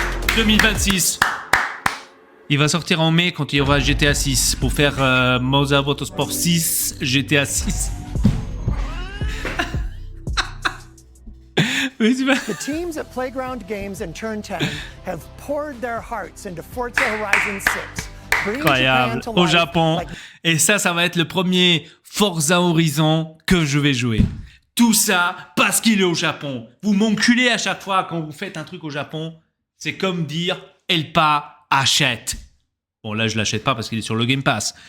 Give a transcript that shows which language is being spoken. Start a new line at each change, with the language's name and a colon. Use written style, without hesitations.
French: « 2026. Il va sortir en mai quand il y aura GTA 6 pour faire Monza Motorsport 6, GTA 6.
English: The teams at Playground Games and Turn 10 have poured their hearts into Forza Horizon 6.
French: Incroyable, au Japon. Et ça va être le premier Forza Horizon que je vais jouer. Tout ça parce qu'il est au Japon. Vous m'enculez à chaque fois quand vous faites un truc au Japon. C'est comme dire Elpa achète. Bon, là, je l'achète pas parce qu'il est sur le Game Pass.